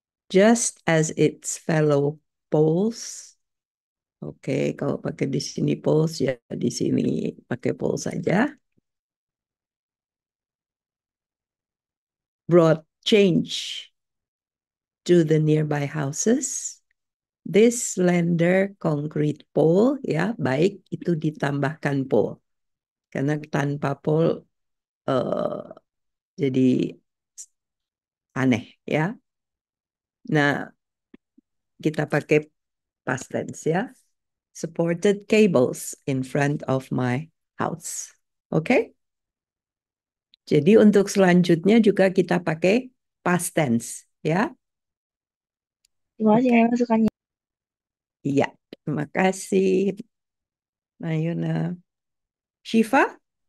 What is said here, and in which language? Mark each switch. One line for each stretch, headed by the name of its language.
English: Just as its fellow poles.
Indonesian: Oke, kalau pakai di sini poles ya di sini pakai poles saja.
English: Brought change to the nearby houses. This slender concrete pole
Indonesian: ya baik itu ditambahkan pole karena tanpa pole jadi aneh ya. Nah, kita pakai past tense ya.
English: Supported cables in front of my house.
Indonesian: Oke? Jadi untuk selanjutnya juga kita pakai past tense ya. terima kasih Oke. masukannya. Iya. Terima kasih Mayuna. Shiva?